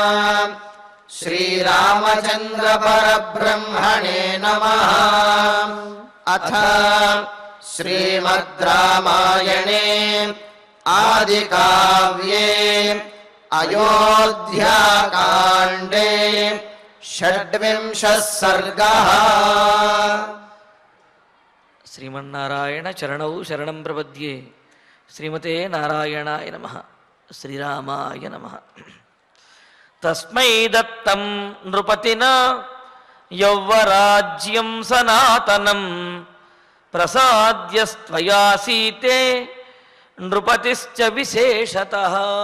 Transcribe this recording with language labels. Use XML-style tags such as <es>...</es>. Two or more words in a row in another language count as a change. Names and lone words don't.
<sa>श्रीरामचन्द्र परब्रह्मणे नमः। अथ श्रीमद् रामायणे आदिकाव्ये अयोध्याकाण्डे षड्विंशः सर्गः। శ్రీమన్నారాయణ చరణౌ శరణం ప్రపద్యే. శ్రీమతే నారాయణాయ నమః. శ్రీరామాయ నమః. తస్మై దత్తం నృపతినా యౌవరాజ్యం సనాతనం ప్రసాద్యస్త్వయా సీతే నృపతిశ్చ విశేషతః.</sa>